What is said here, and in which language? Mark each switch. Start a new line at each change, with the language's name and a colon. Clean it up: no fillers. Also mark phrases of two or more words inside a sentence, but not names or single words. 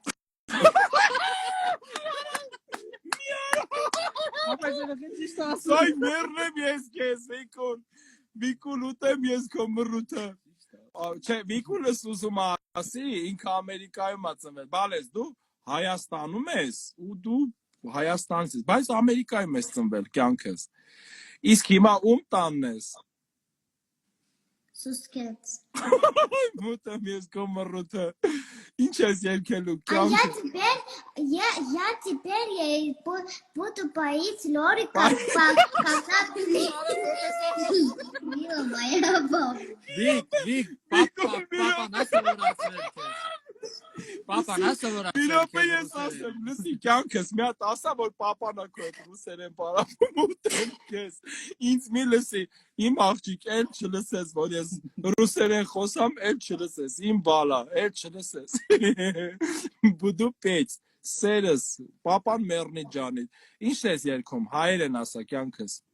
Armenian: Սայ մեռնեմ ես քեզ, Վիկուլ։ Վիկուլ, ուտեմ ես քո մռութը։ Չէ, Վիկուլս ուզում է ասի, ինքը Ամերիկայում է ծնվել։ Բալես, դու Հայաստանում ես ու դու Հայաստանից ես, բայց Ամերիկայում ես ծնվել կյանքս։ Իսկ հիմա ում տանն ես։ Սուսկեց։ Ուտեմ ես քո մռութը։ Ինչ ես ելքելու
Russian: Я теперь буду поить Лори как моя баба. Вик, папа,
Armenian: Իրոպե ես ասեմ, լսի կյանքս, մի հատ ասա, որ պապան է քո հետ ռուսերեն պարապում ուտեմ քեզ։ Ինձ մի լսի, իմ աղջիկ, էլ չլսես, որ ես ռուսերեն խոսամ, էլ չլսես, իմ բալա, էլ չլսես։
Russian: буду петь,
Armenian: սերս, պապան մեռնի ջանիդ։ Ինչ ես երգում, հայերեն ասա կյանքս։